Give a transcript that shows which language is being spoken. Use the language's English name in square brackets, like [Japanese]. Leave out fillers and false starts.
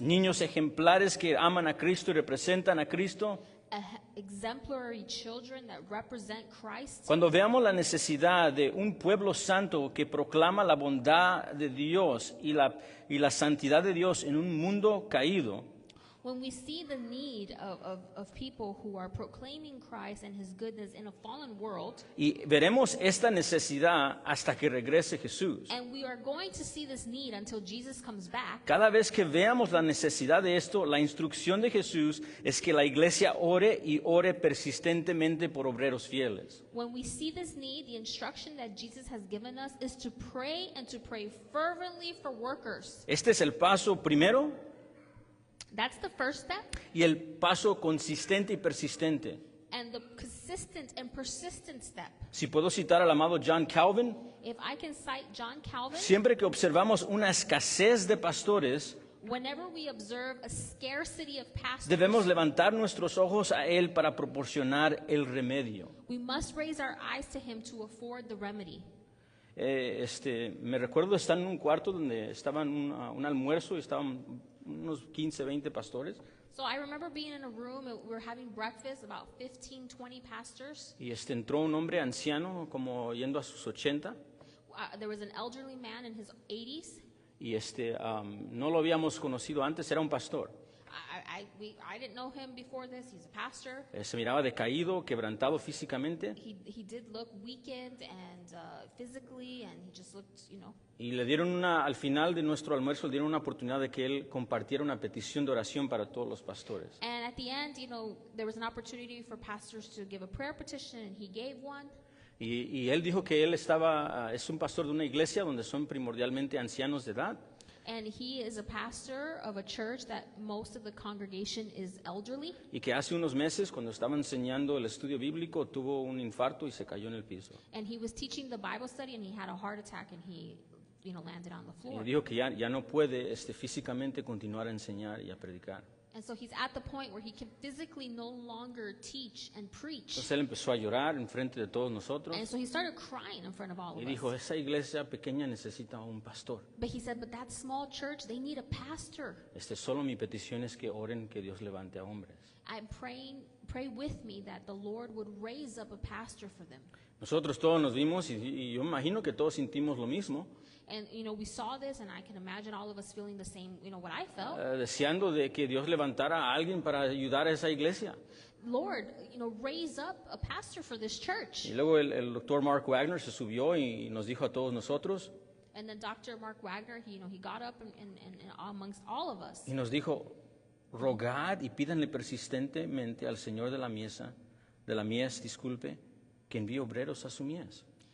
[Spanish] niños ejemplares que aman a Cristo y representan a Cristo. [English] exemplary children that represent Christ. [Spanish] Cuando veamos la necesidad de un pueblo santo que proclama la bondad de Dios y la santidad de Dios en un mundo caído, [English] When we see the need of people who are proclaiming Christ and His goodness in a fallen world, [Spanish] y veremos esta necesidad hasta que regrese Jesús. [English] and we are going to see this need until Jesus comes back, [Spanish] Cada vez que veamos la necesidad de esto, la instrucción de Jesús es que la iglesia ore y ore persistentemente por obreros fieles. [English] when we see this need, the instruction that Jesus has given us is to pray and to pray fervently for workers. [Spanish] Este es el paso primero [English] That's the first step. [Spanish] y el paso consistente y persistente. [English] And the consistent and persistent step. [Spanish] Si puedo citar al amado John Calvin, [English] If I can cite John Calvin, [Spanish] siempre que observamos una escasez de pastores, [English] whenever we observe a scarcity of pastors, [Spanish] debemos levantar nuestros ojos a Él para proporcionar el remedio. [English] we must raise our eyes to Him to afford the remedy. [Spanish] Me recuerdo estar en un cuarto donde estaban un almuerzo y estaban unos 15, 20 pastores. [English] So I remember being in a room and we were having breakfast, about 15, 20 pastors. [Spanish] Y entró un hombre anciano, como yendo a sus 80, [English] There was an elderly man in his 80s. [Spanish] y no lo habíamos conocido antes, era un pastor. [English] I didn't know him before this. He's a pastor. [Spanish] Se miraba decaído, quebrantado físicamente, [English] He did look weakened and physically, and he just looked, [Spanish] y le dieron al final de nuestro almuerzo, le dieron una oportunidad de que él compartiera una petición de oración para todos los pastores. [English] And at the end, there was an opportunity for pastors to give a prayer petition, and he gave one. [Spanish] Y él dijo que él es un pastor de una iglesia donde son primordialmente ancianos de edad. [English] And he is a pastor of a church that most of the congregation is elderly. [Spanish] Y que hace unos meses, cuando estaba enseñando el estudio bíblico, tuvo un infarto y se cayó en el piso. [English] And he was teaching the Bible study, and he had a heart attack, and he, landed on the [Spanish] Y [English] floor. [Spanish] dijo que ya no puede físicamente continuar a enseñar y a predicar. [English] And so he's at the point where he can physically no longer teach and preach. [Spanish] Entonces él empezó a llorar en frente de todos nosotros [English] And so he started crying in front of all [Spanish] y [English] of [Spanish] dijo, [English] us. [Spanish] esa iglesia pequeña necesita un pastor. [English] But he said, but that small church, they need a pastor. [Spanish] Solo mi petición es que oren que Dios levante a hombres. [English] I'm pray with me that the Lord would raise up a pastor for them. [Spanish] Nosotros todos nos vimos y yo imagino que todos sentimos lo mismo. [English] And, we saw this, and I can imagine all of us feeling the same, what I felt. [Spanish] deseando de que Dios levantara a alguien para ayudar a esa iglesia. [English] Lord, raise up a pastor for this church. [Spanish] Y luego el doctor Mark Wagner se subió y nos dijo a todos nosotros, [English] And then Dr. Mark Wagner, he got up and amongst all of us. [Spanish] y nos dijo, rogad y pídanle persistentemente al Señor de la mies, disculpe, que envíe obreros a su mies.